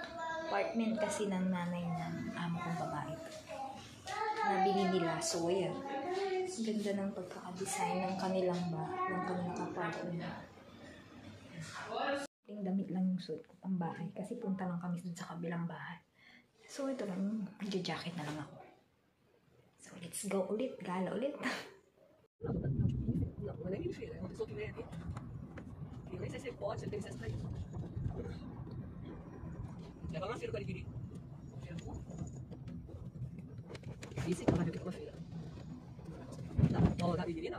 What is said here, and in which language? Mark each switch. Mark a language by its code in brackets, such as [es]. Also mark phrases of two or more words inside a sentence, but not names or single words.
[tl] Apartment kasi ng nanay ng amo kong babae. So, ayan. Ganda ng pagkakadesign ng kanilang apartment. Yung damit lang yung suit ko pang bahay. Kasi punta lang kami dun sa kabilang bahay. So, ito lang. Jacket na lang ako. So, [en] let's go [tl] ulit. Gala ulit. [pt] Eu nem sei se pode, você tem acesso pra isso. Leva uma feira pra adquirir. Isso então, vai ver o que é uma feira. Tá, não, a Ibiri não.